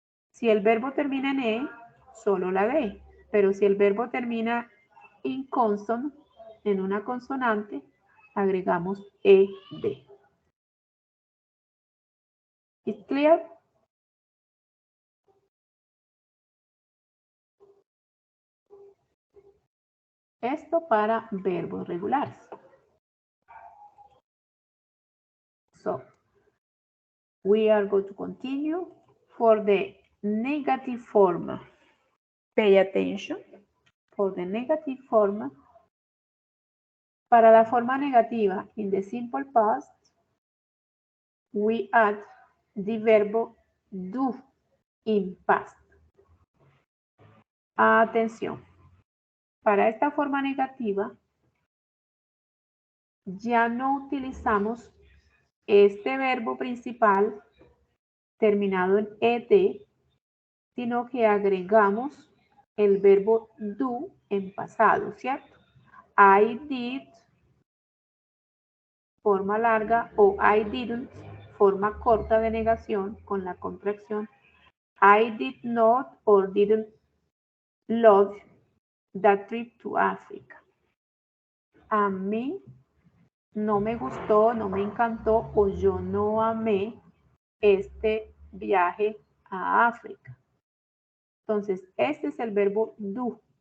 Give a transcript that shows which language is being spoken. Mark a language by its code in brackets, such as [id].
[es] Si el verbo termina en E, solo la D. Pero si el verbo termina en consonant, en una consonante, agregamos ED. [en] ¿Is clear? [es] Esto para verbos regulares. [en] So, we are going to continue for the negative form. Pay attention. For the negative form. [es] Para la forma negativa, [en] in the simple past, we add the verbo do in past. [es] Atención. Para esta forma negativa, ya no utilizamos este verbo principal terminado en ed, sino que agregamos el verbo do en pasado, ¿cierto? [en] I did, [es] forma larga, o [en] I didn't, [es] forma corta de negación con la contracción. [en] I did not or didn't love that trip to Africa. [es] A mí no me gustó, no me encantó o yo no amé este viaje a África. Entonces, este es el verbo do.